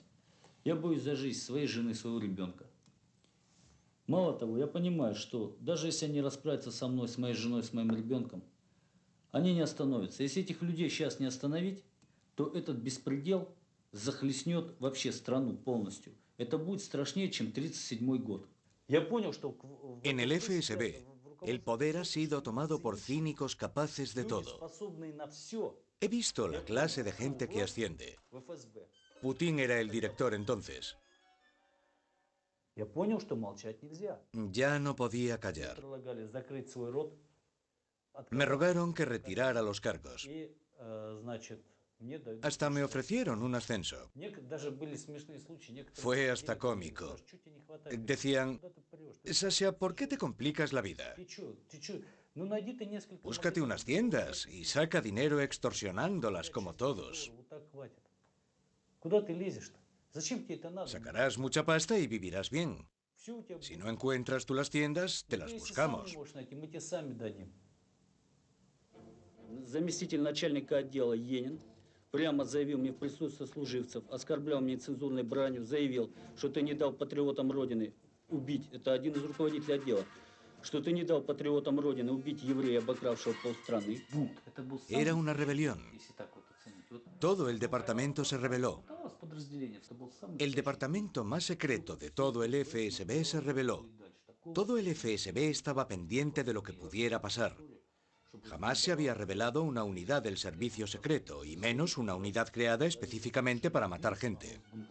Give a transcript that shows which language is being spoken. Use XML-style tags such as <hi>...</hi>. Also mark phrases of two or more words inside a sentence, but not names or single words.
<ru>Я боюсь за жизнь своей жены, своего ребенка. Мало того, я понимаю, что даже если они расправятся со мной, с моей женой, с моим ребенком, они не остановятся. Если этих людей сейчас не остановить, то этот беспредел захлестнет вообще страну полностью. Это будет страшнее, чем 1937 год. Я понял, что...</ru> <es>En el FSB, el poder ha sido tomado por cínicos capaces de todo. He visto la clase de gente que asciende. Putin era el director entonces.</es> <ru>Я понял, что молчать нельзя.</ru> <es>Ya no podía callar.</es> <ru>Предлагали закрыть свой рот.</ru> <es>Me rogaron que retirara los cargos. Hasta me ofrecieron un ascenso. Fue hasta cómico. Decían, Sasha, ¿por qué te complicas la vida? Búscate unas tiendas y saca dinero extorsionándolas como todos. Sacarás mucha pasta y vivirás bien. Si no encuentras tú las tiendas, te las buscamos.</es> <ru>Заместитель начальника отдела Енин прямо заявил мне в присутствии сослуживцев, оскорблял меня нецензурной бранью, заявил, что ты не дал патриотам Родины убить, это один из руководителей отдела, что ты не дал патриотам Родины убить еврея, обокравшего полстраны.</ru> <es>Era una rebelión. Todo el departamento se rebeló. El departamento más secreto de todo el FSB se rebeló. Todo el FSB estaba pendiente de lo que pudiera pasar. Jamás se había revelado una unidad del servicio secreto, y menos una unidad creada específicamente para matar gente.</es>